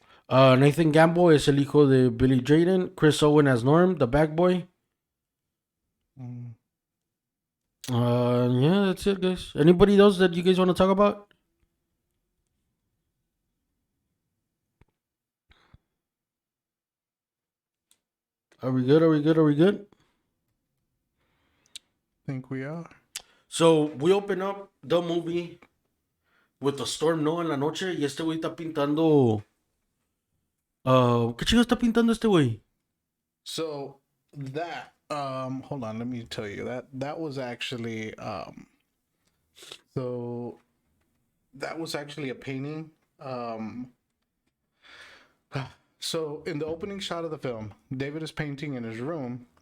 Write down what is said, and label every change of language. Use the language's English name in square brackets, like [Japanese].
[Spanish] Nathan Gamble es el hijo de Billy Drayden. [English] Chris Owen as Norm, the bag boy. Mm. Yeah, that's it, guys. Anybody else that you guys want to talk about? Are we good? Think we are. So we open up the movie with the storm, ¿no? [Spanish] En la noche y este güey está pintando. ¿Qué chingo está pintando este güey? [English] So that hold on, let me tell you that was actually so that was actually a painting. So in the opening shot of the film, David is painting in his room.